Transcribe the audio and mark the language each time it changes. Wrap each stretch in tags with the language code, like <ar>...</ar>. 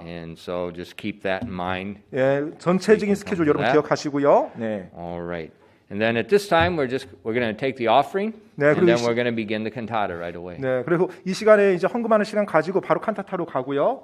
<en>And so just keep that in mind.</en> <ko>예, 전체적인 스케줄 여러분 기억하시고요. 네.</ko> <en>All right. And then at this time, we're going to take the offering,</en> <ko>네,</ko> <en>and then</en> <ko>그리고</ko> <en>we're going to begin the cantata right away.</en> <ko>네, 그리고 이 시간에 이제 헌금하는 시간 가지고 바로 칸타타로 가고요.</ko>